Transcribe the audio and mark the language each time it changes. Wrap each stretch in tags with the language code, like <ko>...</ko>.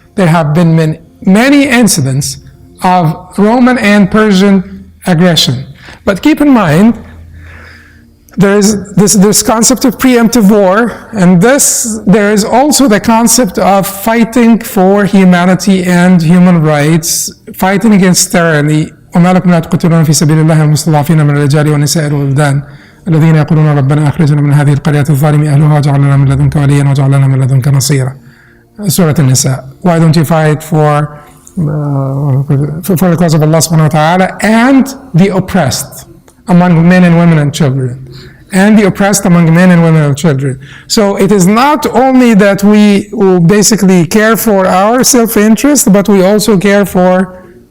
<en>There have been many incidents of Roman and Persian aggression. But keep in mind, there is this concept of preemptive war, and there is also the concept of fighting for humanity and human rights, fighting against tyranny.</en> <ar>وما لكم لا تقاتلون في سبيل الله المستضعفين من الرجال والنساء والولدان الذين يقولون ربنا أخرجنا من هذه القرية الظالم أهلها واجعل لنا من لدنك وليا واجعل لنا من لدنك نصيرا.</ar> <en>Surah An-Nisa. Why don't you fight for the cause of Allah subhanahu wa ta'ala and the oppressed among men and women and children? And the oppressed among men and women and children. So it is not only that we will basically care for our self-interest, but we also care for</en>